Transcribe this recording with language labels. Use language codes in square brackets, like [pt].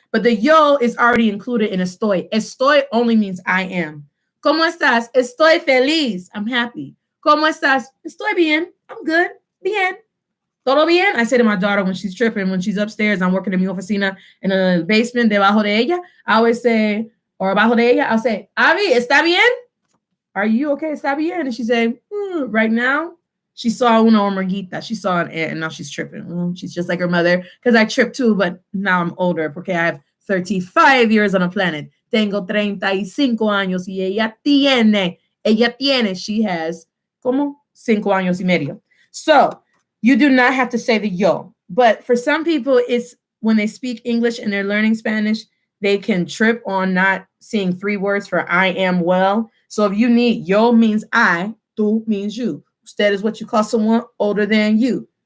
[en] But the yo is already included in estoy. [es] Estoy [en] only means I am. [es] ¿Cómo estás? Estoy feliz. [en] I'm happy. [es] ¿Cómo estás? Estoy bien. [en] I'm good. [es] Bien. ¿Todo bien? [en] I say to my daughter when she's tripping, when she's upstairs, I'm working in [es] mi oficina [en] in the basement, [es] debajo de ella. [en] I always say, or [es] abajo de ella, [en] I'll say, Avi, [es] ¿está bien? [en] Are you okay? [es] ¿Está bien? [en] And she say, right now, she saw [es] una hormiguita. [en] She saw an ant, and now she's tripping. She's just like her mother, because I trip too, but now I'm older, porque I have 35 years on a planet. [es] Tengo 35 años, y ella tiene, [en] she has, [es] como 5 años y medio. [en] So, you do not have to say the yo. But for some people, it's when they speak English and they're learning Spanish, they can trip on not seeing 3 words for I am well. So if you need yo means I, tú means you. Usted is what you call someone older than you.